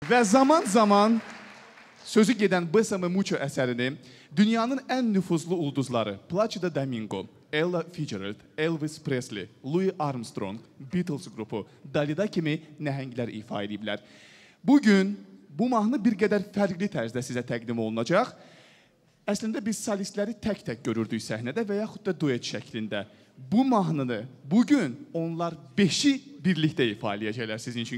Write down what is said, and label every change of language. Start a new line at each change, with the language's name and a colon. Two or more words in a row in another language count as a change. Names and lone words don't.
Azerbaijani: Və zaman-zaman sözü gedən Bessame Mucho əsərini dünyanın ən nüfuzlu ulduzları Placido Domingo, Ella Fitzgerald, Elvis Presley, Louis Armstrong, Beatles qrupu, Dalida kimi nəhənglər ifa ediblər. Bugün bu mahnı bir qədər fərqli tərzdə sizə təqdim olunacaq. Əslində biz solistləri tək-tək görürdük səhnədə və yaxud da duet şəklində. Bu mahnını bugün onlar 5-i birlikdə ifa edəcəklər sizin üçün.